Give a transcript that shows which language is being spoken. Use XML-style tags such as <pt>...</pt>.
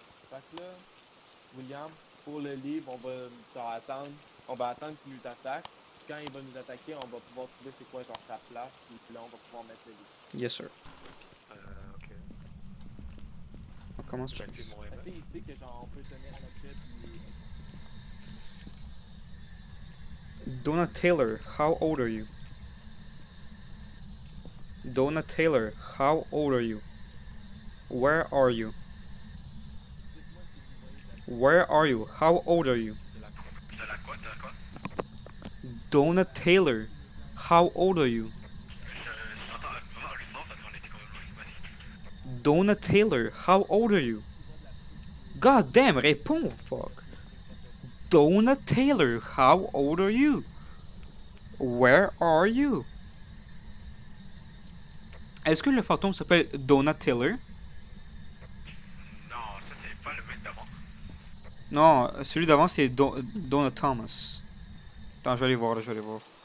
<fr>Fait que là, William, pour le livre, on va attendre qu'il nous attaque. Puis quand il va nous attaquer, on va pouvoir trouver c'est quoi genre sa place, puis là on va pouvoir mettre le livre.</fr> <en>Yes sir.</en> <fr>Ok. On commence par J'active mon EMF. C'est ici que genre on peut tenir un objet puis.</fr> <en>Donna Taylor, how old are you? Donna Taylor, how old are you? Where are you? Where are you? How old are you?</en> <fr>De la quoi? De la quoi?</fr> <en>Donna Taylor, how old are you?</en> <fr>Je t'entends un peu le fort parce qu'on était complètement.</fr> <en>Donna Taylor, how old are you? God damn, réponds, fuck. Donna Taylor, how old are you? Where are you?</en> <fr>Est-ce que le fantôme s'appelle Donna Taylor? Non, ça c'est pas le mec d'avant. Non, celui d'avant c'est Donna Thomas. Attends, je vais aller voir, là, je vais aller voir.</fr>